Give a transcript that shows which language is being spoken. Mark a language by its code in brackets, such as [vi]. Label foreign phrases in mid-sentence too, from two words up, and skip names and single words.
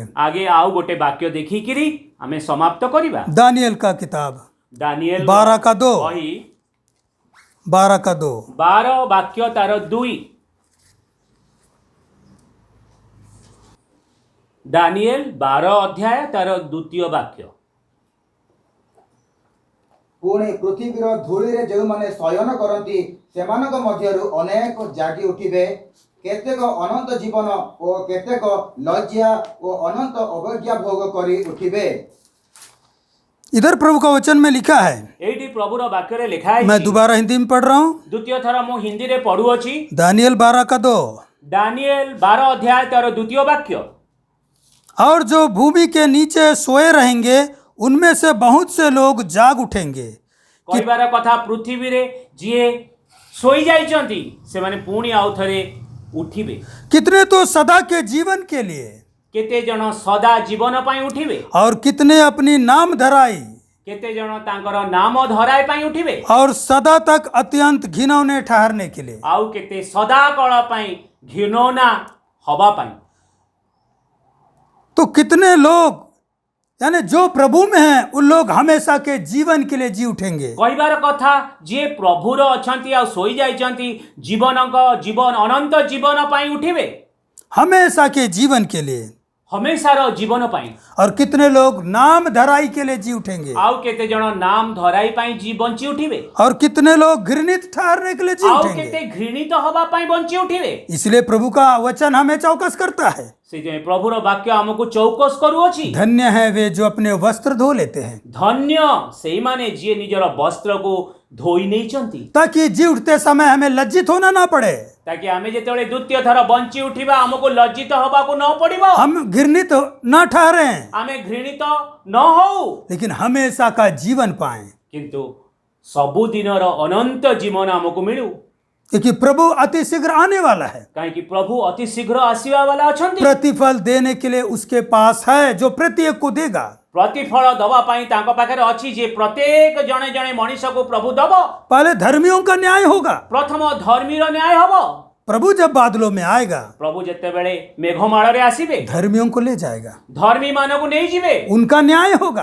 [or] ଆଗେ ଆଉ ଗୋଟେ ବାକ୍ୟ ଦେଖିକିରି ଆମେ ସମାପ୍ତ କରିବା। [hi] दानियल का किताब [or] ଦାନିଏଲ 12:2 ବହି 12:2 12 ବାକ୍ୟ ତାର 2। ଦାନିଏଲ 12 ଅଧ୍ୟାୟ ତାର 2 ବାକ୍ୟ। ପୁଣି ପୃଥିବୀର ଧୂଳିରେ ଯେଉଁମାନେ ଶୟନ କରନ୍ତି ସେମାନଙ୍କ ମଧ୍ୟରୁ ଅନେକ ଜାଗି ଉଠିବେ, କେତେକ ଅନନ୍ତ ଜୀବନ ଓ କେତେକ ଲଜ୍ଜା ଓ ଅନନ୍ତ ଅବଜ୍ଞା ଭୋଗ କରି ଉଠିବେ। [hi] इधर प्रभु का वचन में लिखा है, [or] ଏଇଠି ପ୍ରଭୁର ବାକ୍ୟରେ ଲେଖା [hi] मैं [or] ହେଇଛି। [hi] दोबारा हिंदी में पढ़ रहा हूँ। [or] ଦ୍ୱିତୀୟ ଥର ମୁଁ ହିନ୍ଦୀରେ ପଢୁଅଛି। [hi] दानियल 12:2 [or] ଦାନିଏଲ 12 ଅଧ୍ୟାୟ ତାର 2 ବାକ୍ୟ। [hi] और जो भूमि के नीचे सोए रहेंगे उनमें से बहुत से लोग जाग उठेंगे। [or] କହିବାର କଥା, ପୃଥିବୀରେ ଯିଏ ଶୋଇ ଯାଇଛନ୍ତି ସେମାନେ ପୁଣି ଆଉ ଥରେ ଉଠିବେ। [hi] कितने तो सदा के जीवन के लिए [or] କେତେ ଜଣ ସଦା ଜୀବନ ପାଇଁ ଉଠିବେ, [hi] और कितने अपनी नाम धराई [or] କେତେ ଜଣ ତାଙ୍କର ନାମ ଧରାଇ ପାଇଁ ଉଠିବେ, [hi] और सदा तक अत्यंत घिनौने ठहरने के लिए। [or] ଆଉ କେତେ ସଦା କାଳ ପାଇଁ ଘିନୌନା ହବା ପାଇଁ। [hi] तो कितने लोग यानी जो प्रभु में हैं उन लोग हमेशा के जीवन के लिए जी उठेंगे। [or] କହିବାର କଥା, ଯିଏ ପ୍ରଭୁର ଅଛନ୍ତି ଆଉ ଶୋଇ ଯାଇଛନ୍ତି ଜୀବନ ଅନନ୍ତ ଜୀବନ ପାଇଁ ଉଠିବେ, [hi] हमेशा के जीवन के लिए। [or] ହମେଶାର ଜୀବନ ପାଇଁ। [hi] और कितने लोग नाम धराई के लिए जी उठेंगे। [or] ଆଉ କେତେ ଜଣ ନାମ ଧରାଇ ପାଇଁ ବଞ୍ଚି ଉଠିବେ, [hi] और कितने लोग घृणित ठहरने के लिए जी [or] ଆଉ [hi] उठेंगे। [or] କେତେ ଘୃଣିତ ହବା ପାଇଁ ବଞ୍ଚି ଉଠିବେ। [hi] इसलिए प्रभु का वचन हमें चौकस करता है। [or] ସେଥିପାଇଁ ପ୍ରଭୁର ବାକ୍ୟ ଆମକୁ ଚୌକସ କରୁଅଛି। [hi] धन्य है वे जो अपने वस्त्र धो लेते हैं, [or] ଧନ୍ୟ ସେଇମାନେ ଯିଏ ନିଜର ବସ୍ତ୍ରକୁ ଧୋଇ ନେଇଛନ୍ତି, [hi] ताकि जी उठते समय हमें लज्जित होना ना पड़े। [or] ତାକି ଆମେ ଯେତେବେଳେ ଦ୍ୱିତୀୟ ଥର ବଞ୍ଚି ଉଠିବା ଆମକୁ ଲଜ୍ଜିତ ହବାକୁ ନ ପଡିବ, [hi] हम घृणित ना ठहरें, [or] ଆମେ ଘୃଣିତ ନ ହଉ, [hi] लेकिन हमेशा का जीवन पाएं। [or] କିନ୍ତୁ ସବୁଦିନର ଅନନ୍ତ ଜୀବନ ଆମକୁ ମିଳୁ। [hi] क्योंकि प्रभु अति शीघ्र आने वाला है। [or] କାହିଁକି ପ୍ରଭୁ ଅତି ଶୀଘ୍ର ଆସିବା ବାଲା ଅଛନ୍ତି। [hi] प्रतिफल देने के लिए उसके पास है जो प्रत्येक को देगा। [or] ପ୍ରତିଫଳ ଦବା ପାଇଁ ତାଙ୍କ ପାଖରେ ଅଛି, ଯେ ପ୍ରତ୍ୟେକ ଜଣେ ଜଣେ ମଣିଷକୁ ପ୍ରଭୁ ଦବ। [hi] पहले धर्मियों का न्याय होगा। [or] ପ୍ରଥମ ଧର୍ମୀର ନ୍ୟାୟ ହବ। [hi] प्रभु जब बादलों में आएगा [or] ପ୍ରଭୁ ଯେତେବେଳେ ମେଘମାଳରେ ଆସିବେ [hi] धर्मियों को ले जाएगा, [or] ଧର୍ମୀ ମାନଙ୍କୁ ନେଇଯିବେ, [hi] उनका न्याय होगा,